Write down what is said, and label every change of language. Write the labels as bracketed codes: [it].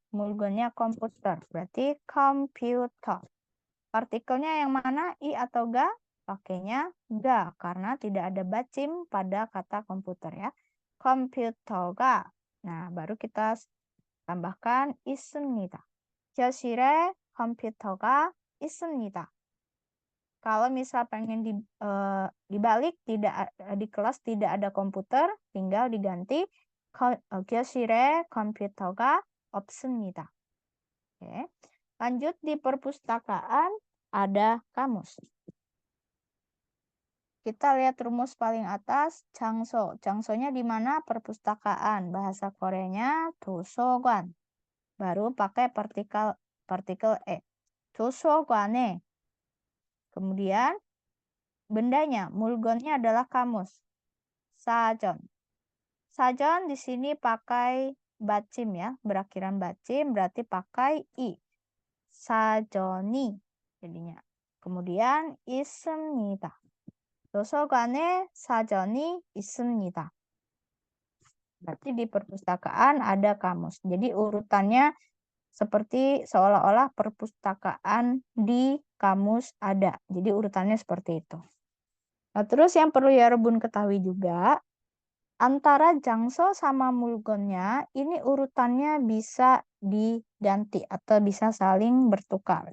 [id] Mulgonnya komputer. Berarti komputer. Partikelnya yang mana? I atau ga? Pakainya ga karena tidak ada bacim pada kata komputer ya. [ko] 컴퓨터가. [id] Nah, baru kita tambahkan 있습니다. [ko] 교실에 컴퓨터가 있습니다. [id] Kalau misal pengen dibalik, tidak di kelas tidak ada komputer, tinggal diganti [ko] 교실에 컴퓨터가 없습니다. [id] Oke. Lanjut, di perpustakaan ada kamus. Kita lihat rumus paling atas, 장소. 장소nya di mana? Perpustakaan. Bahasa Koreanya 도서관. Baru pakai partikel e. 도서관에. Kemudian bendanya, mulgonnya adalah kamus. 사전. 사전 di sini pakai bacim ya, berakhiran bacim, berarti pakai i. 사전이 jadinya. Kemudian [ko] 있습니다. 도서관에 사전이 있습니다. [id] Berarti di perpustakaan ada kamus. Jadi urutannya seperti seolah-olah perpustakaan di kamus ada. Jadi urutannya seperti itu. Nah, terus yang perlu ya Rebun ketahui juga, antara jangso sama mulgonnya ini urutannya bisa diganti atau bisa saling bertukar.